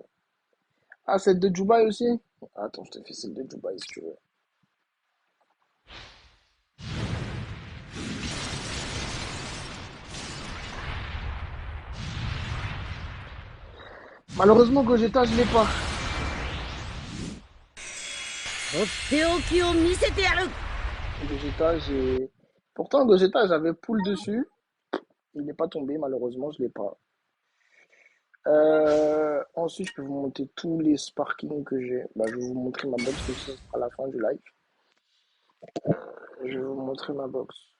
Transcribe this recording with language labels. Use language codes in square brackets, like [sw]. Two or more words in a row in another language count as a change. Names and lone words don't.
[fr] Ah, celle de Dubaï aussi? Attends, je te fais celle de Dubaï si tu veux. Malheureusement, Gogeta, je l'ai pas. [ja] とっておきを見せてやる。 [fr] Gogeta, j'ai. Pourtant, Gogeta, j'avais poule dessus. Il n'est pas tombé, malheureusement, je l'ai pas. Ensuite, je peux vous montrer tous les sparkings que j'ai. Bah, je vais vous montrer ma box aussi à la fin du live. Je vais vous montrer ma box.